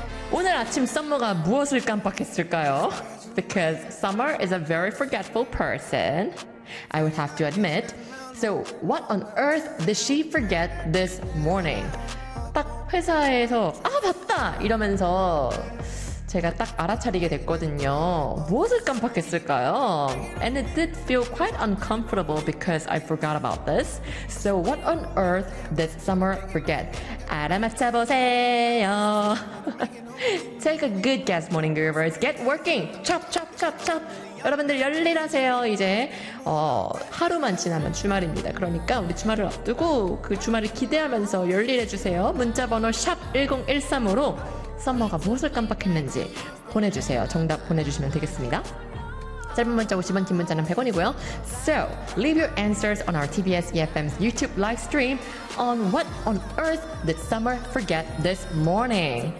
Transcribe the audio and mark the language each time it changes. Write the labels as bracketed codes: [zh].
[ko] 오늘 아침 썸머가 무엇을 깜빡했을까요? [en] Because Summer is a very forgetful person, I would have to admit. So what on earth did she forget this morning? [ko] 딱 회사에서 아 맞다 이러면서 제가 딱 알아차리게 됐거든요. 무엇을 깜빡했을까요? [en] And it did feel quite uncomfortable because I forgot about this. So what on earth did Summer forget? [ko] 알아맞혀보세요. [en] Take a good guess, morning groovers. Get working! Chop, chop, chop, chop! [ko] 여러분들 열일하세요. 이제 하루만 지나면 주말입니다. 그러니까 우리 주말을 앞두고 그 주말을 기대하면서 열일해주세요. 문자번호 샵1013으로 썸머가 무엇을 깜빡했는지 보내주세요. 정답 보내주시면 되겠습니다. 짧은 문자 50원, 긴 문자는 100원이고요. [en] So, leave your answers on our TBS EFM's YouTube live stream on what on earth did Summer forget this morning?